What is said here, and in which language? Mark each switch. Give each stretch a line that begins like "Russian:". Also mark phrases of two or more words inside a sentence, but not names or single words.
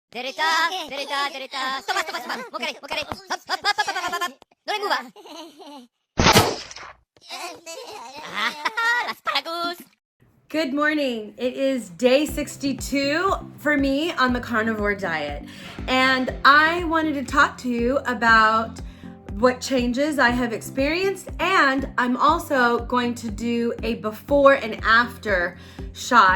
Spanish: Derita, derita, derita. Toma, toma, toma. Mokare, mokare. Hop, hop, hop, hop, hop, hop, hop. No le mueva.
English: Asparagus. Good morning. It is day 62 for me on the carnivore diet. And I wanted to talk to you about what changes I have experienced, and I'm also going to do a before and after shot.